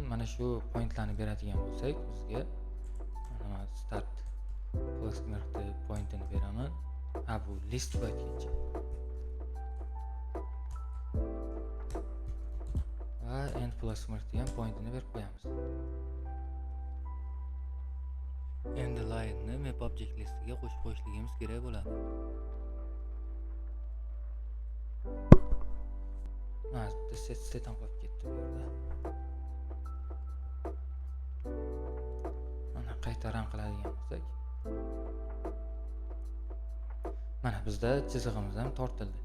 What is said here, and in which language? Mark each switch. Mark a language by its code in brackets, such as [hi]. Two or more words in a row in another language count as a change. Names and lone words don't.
[uz] Mana shu pointlarni beradigan bo'lsak, bizga mana [en] start placement [uz] pointini beraman. Bu list bu aytgancha. Va [en] end placement [uz] degan pointini berib qo'yamiz. Endi line-ni map object listiga qo'shib qo'yishligimiz kerak bo'ladi. Mana set ham qolib ketdi bu yerda. Mana qayta run qiladigan bo'lsak, mana bizda chizig'imiz ham tortildi.